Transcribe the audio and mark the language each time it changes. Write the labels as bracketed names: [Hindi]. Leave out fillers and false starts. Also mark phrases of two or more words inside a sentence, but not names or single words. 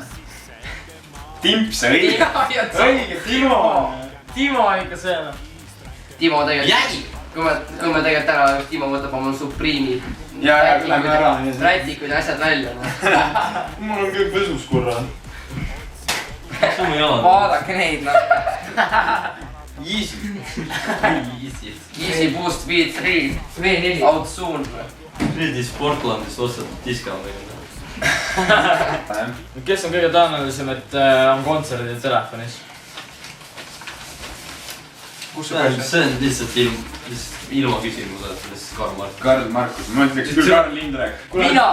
[Estonian] Timps, õige. Õige, Timo. Timo ikka see. Timo tegelikult... Jäi! Kui me tegelikult ära, Timo võtab oma Supreme'i. Jaa, lähme ära. Rätikud ja asjad välja. Mul on kõik võsus korra. Vaadake neid, noh. Easy. Easy Boost V3. V4. [English] Out soon. [Estonian] Nüüd Sportlandis ostad discountiga. Kes on kõige tõenäolisem, et on kontserdid telefonis? See on lihtsalt ilma küsimused, Karl Markus. Karl Markus, ma ütleks küll Karl Lindrek.